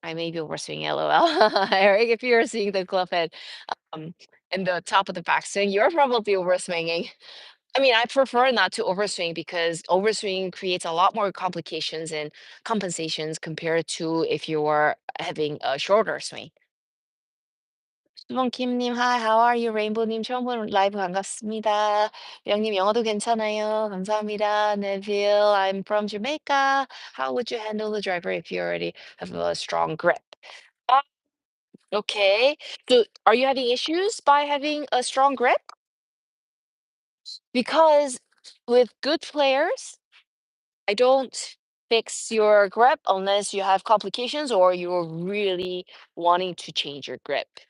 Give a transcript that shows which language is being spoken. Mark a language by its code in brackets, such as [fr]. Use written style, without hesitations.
[en] I may be overswinging, lol. Eric, if you're seeing the club head um, in the top of the backswing, you're probably overswinging. I mean, I prefer not to overswing because overswing creates a lot more complications and compensations compared to if you were having a shorter swing. 수봉킴님, hi, how are you? [ko] 레인보우님, 처음 보는 라이브 반갑습니다. 영님, 영어도 괜찮아요. 감사합니다. [en] Neville, I'm from Jamaica. How would you handle the driver if you already have a strong grip? Uh, okay. So, are you having issues by having a strong grip? Because with good players, I don't fix your grip unless you have complications or you're really wanting to change your grip.